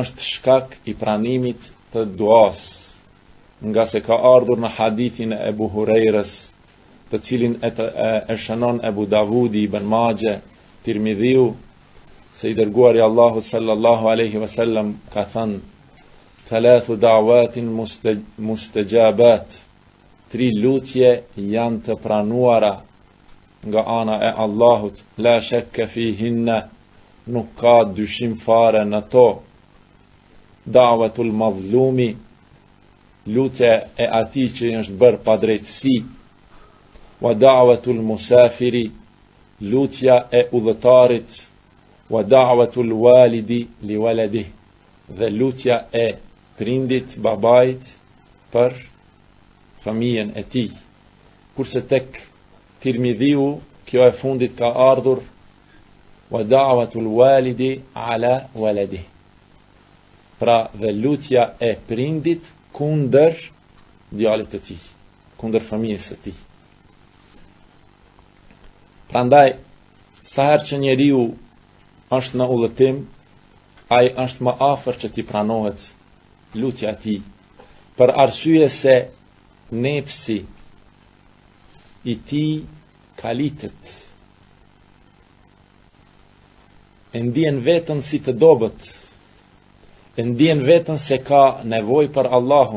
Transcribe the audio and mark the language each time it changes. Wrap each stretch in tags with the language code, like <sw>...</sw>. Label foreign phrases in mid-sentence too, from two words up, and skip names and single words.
<sq>është shkak i pranimit të duas, nga se ka ardhur në hadithin e Ebu Hurajrës, të cilin e shënon Ebu Davudi, Ibn Majah, Tirmidhiu, se i dërguari Allahu</sq> <ar>صلى الله عليه وسلم</ar> <sq>ka thënë 3</sq> <ar>دعوات مستجابات,</ar> <sq>3 lutje janë të pranuara nga ana e Allahut,</sq> <ar>لا شك فيهن,</ar> <sq>nuk ka dyshim fare në to.</sq> <ar>دعوة المظلوم,</ar> <sq>lutja e atij që është bërë pa drejtësi,</sq> <ar>ودعوة المسافر,</ar> <sq>lutja e udhëtarit,</sq> <ar>ودعوة الوالد لولده,</ar> <sq>dhe lutja e prindit, babait për familjen e tij. Kurse tek Tirmidhiu kjo e fundit ka ardhur</sq> <ar>ودعوة الوالد على ولده,</ar> <sq>pra dhe lutja e prindit kundër djalit të tij, kundër familjes së tij. Prandaj sa herë që njeriu është në udhëtim, ai është më afër që t'i pranohet lutja e tij, për arsye se nepsi i tij kalitet, e ndjen vetën si të dobët, e ndjen vetën se ka nevojë për Allahun.</sq>